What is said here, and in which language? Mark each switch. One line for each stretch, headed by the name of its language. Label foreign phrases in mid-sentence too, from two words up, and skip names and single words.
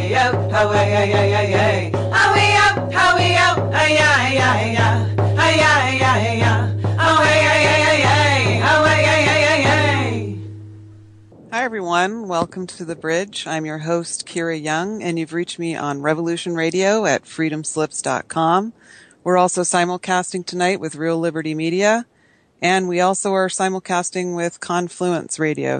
English: out, how way, ay, ay, ay, ay. How we out, ay, ay, ay, ay. Ay, ay, ay, ay. How way, ay, ay, ay, ay. How way, ay, ay, ay, ay. Hi, everyone. Welcome to The Bridge. I'm your host, Kira Young, and you've reached me on Revolution Radio at freedomslips.com. We're also simulcasting tonight with Real Liberty Media, and we also are simulcasting with Confluence Radio.